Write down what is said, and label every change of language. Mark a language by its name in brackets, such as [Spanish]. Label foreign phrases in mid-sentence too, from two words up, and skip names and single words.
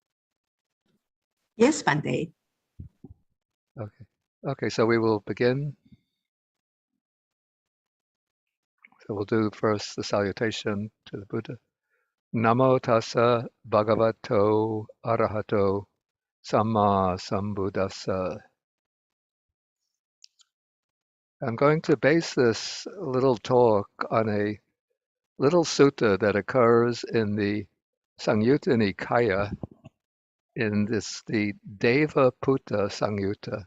[English] Yes, Bante. Okay. Okay, so we will begin. So we'll do first the salutation to the Buddha. [Pali] Namo tassa bhagavato arahato samma sambuddhassa. [English] I'm going to base this little talk on a little sutta that occurs in the Samyutta Nikaya, in the Deva Putta Samyutta.